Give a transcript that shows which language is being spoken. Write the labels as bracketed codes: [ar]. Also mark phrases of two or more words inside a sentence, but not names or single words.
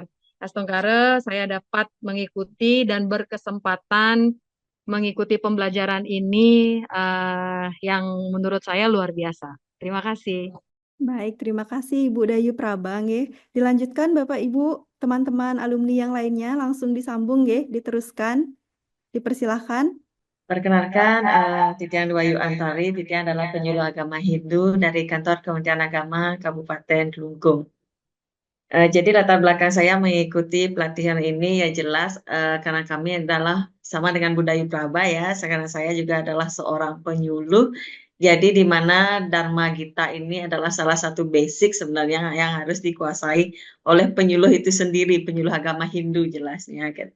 [id] Astungkara, saya dapat mengikuti dan berkesempatan mengikuti pembelajaran ini yang menurut saya luar biasa. Terima kasih. Baik, terima kasih Ibu Dayu Prabang. Dilanjutkan Bapak Ibu, teman-teman alumni yang lainnya langsung disambung diteruskan. Dipersilahkan. Perkenalkan, Titian Wayu Antari. Titian adalah penyuluh agama Hindu dari kantor Kementerian Agama Kabupaten Kelungkung. Jadi latar belakang saya mengikuti pelatihan ini ya jelas karena kami adalah sama dengan Budayu Praba ya, karena saya juga adalah seorang penyuluh. Jadi di mana Dharma Gita ini adalah salah satu basic sebenarnya yang harus dikuasai oleh penyuluh itu sendiri, penyuluh agama Hindu jelasnya gitu.